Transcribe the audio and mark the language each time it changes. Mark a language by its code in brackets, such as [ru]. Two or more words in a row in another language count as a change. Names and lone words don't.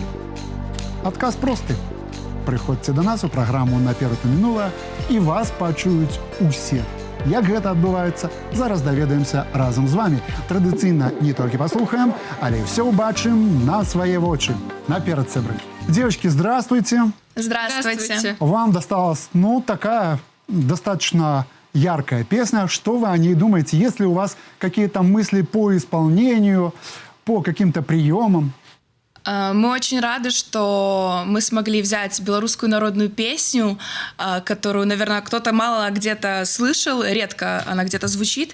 [be] Адказ просты. Прыходзьце да нас у праграму «Наперад у мінулае» і вас пачуюць усе. Як гэта адбываецца, зараз даведаемся разам з вами. Традыцыйна не толькі паслухаем, але ўсё ўбачым на свае вочы. Наперад, сябры. [ru] Девочки, здравствуйте. Здравствуйте. Вам досталась, такая достаточно яркая песня. Что вы о ней думаете? Есть ли у вас какие-то мысли по исполнению, по каким-то приемам? Мы очень рады, что мы смогли взять белорусскую народную песню, которую, наверное, кто-то мало где-то слышал, редко она где-то звучит.